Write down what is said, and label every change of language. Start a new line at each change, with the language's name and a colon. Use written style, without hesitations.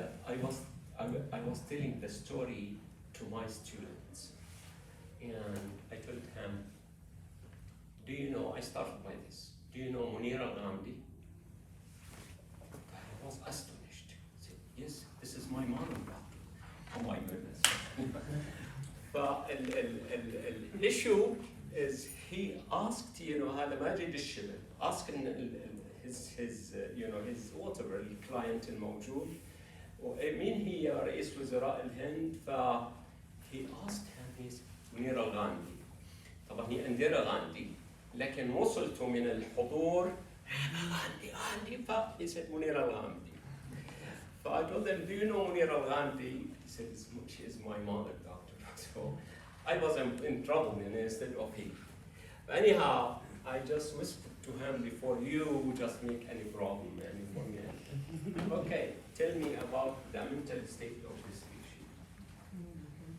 English: I was telling the story to my students, and I told him, do you know, I started by this, do you know Munira Ghamdi? I was astonished. I said, yes, this is my mom. Oh my goodness. issue is he asked,
Arabic: هذا ماجد الشبل,
English: asked his whatever
Arabic: الكلاينت الموجود, مين هي رئيس وزراء الهند,
English: he asked him his
Arabic: منيرة غاندي. طبعا هي انديرا غاندي, لكن وصلت من الحضور غاندي,
English: he said
Arabic: منيرة غاندي.
English: So I told them, do you know Munira Gandhi? He said, she is my mother, doctor. So I was in trouble instead of he. Anyhow, I just whispered to him before you just make any problem for me. Okay, tell me about the mental state of this patient.